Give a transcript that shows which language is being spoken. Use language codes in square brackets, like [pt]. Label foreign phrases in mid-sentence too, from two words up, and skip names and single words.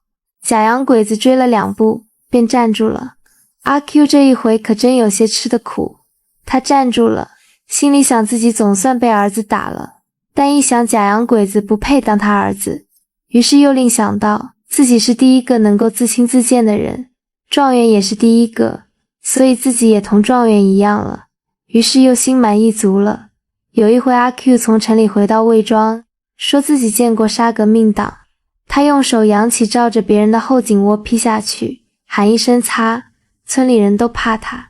[zh] 假洋鬼子追了2步，便站住了。阿 Q 這一回可真有些吃的苦，他站住了，心裡想自己總算被兒子打了，但一想假洋鬼子不配當他兒子，於是又另想到自己是第一個能夠自輕自賤的人，狀元也是第一個，所以自己也同狀元一樣了，於是又心滿意足了。有一回阿 Q 從城裡回到魏莊，說自己見過殺革命黨，他用手揚起照着別人的後頸窩劈下去，喊一聲擦，村裡人都怕他。